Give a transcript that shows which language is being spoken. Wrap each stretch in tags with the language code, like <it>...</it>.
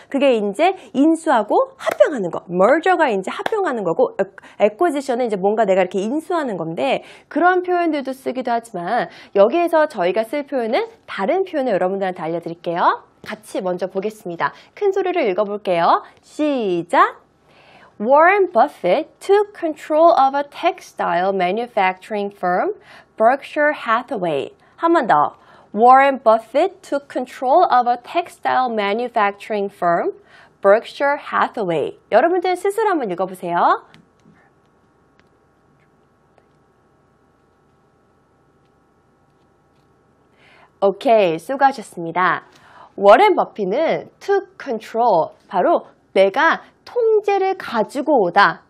<ko>그게 이제 인수하고 합병하는 거. Merger가 이제 합병하는 거고 Acquisition은 이제 뭔가 내가 이렇게 인수하는 건데 그런 표현들도 쓰기도 하지만 여기에서 저희가 쓸 표현은 다른 표현을 여러분들한테 알려드릴게요. 같이 먼저 보겠습니다. 큰 소리로 읽어볼게요. 시작!</ko> <en>Warren Buffett took control of a textile manufacturing firm, Berkshire Hathaway.</en> <ko>한 번 더.</ko> <en>Warren Buffett took control of a textile manufacturing firm, Berkshire Hathaway.</en> <ko>여러분들 스스로 한번 읽어보세요. 오케이, 수고하셨습니다. 워렌 버핏은</ko> <en>took control,</en> <ko>바로 내가 통제를 가지고 오다</ko>